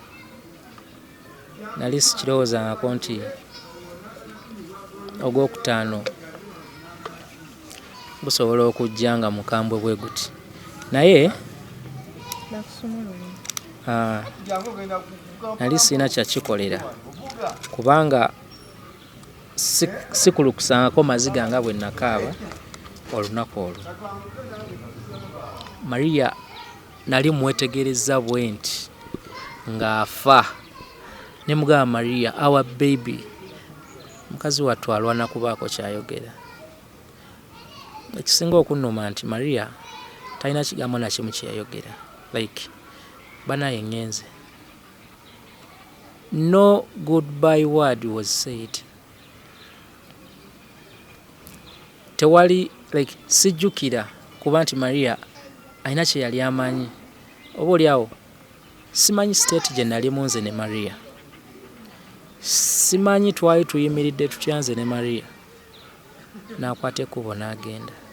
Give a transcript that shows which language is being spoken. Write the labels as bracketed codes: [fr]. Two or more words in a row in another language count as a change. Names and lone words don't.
[lg] Nali sikirowoozangako nti ogwokutaano busobola okujja nga mukambwe bwe guti naye nali sina kyakikolera kubanga sikulukusangako maziga nga bwe nakaaba olunaku olwo. Maria nali mwetegereza bwe nti ng'afa ne mugamba Maria [en] our baby, [lg] mukazi wattu alwana kubaako kyayogera. Ekisinga okunnuma nti Maria talina kigambo na kimu kyeyayogera, like banaye ngenze. [en] No goodbye word was said. [lg] Tewali like sijjukira kuba nti Maria alina kye yali amanyi. Oba oliawo simanyi state gye nali munze ne Maria, simanyi twali tuyimiridde tutyanze ne Maria, n'akwata ekkubo n'agenda.